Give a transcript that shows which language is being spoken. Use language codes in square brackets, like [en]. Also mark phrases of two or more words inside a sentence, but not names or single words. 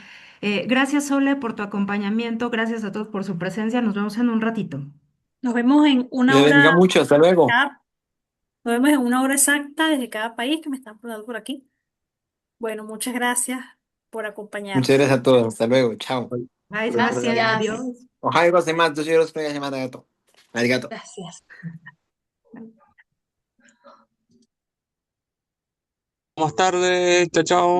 [es] Gracias Sole por tu acompañamiento. Gracias a todos por su presencia. Nos vemos en un ratito. Nos vemos en Que una les bendiga hora, mucho, hasta luego. nos vemos en una hora exacta desde cada país que me están poniendo por aquí. Bueno, muchas gracias por Muchas acompañarnos. gracias a todos, hasta luego, chao. Bye, Pues, Sebastián. Gracias. Adiós. [ja] おはようございます。どうぞよろしくお願いします。ありがとう。ありがとう。 [es] Gracias. Más tarde, chao, chao.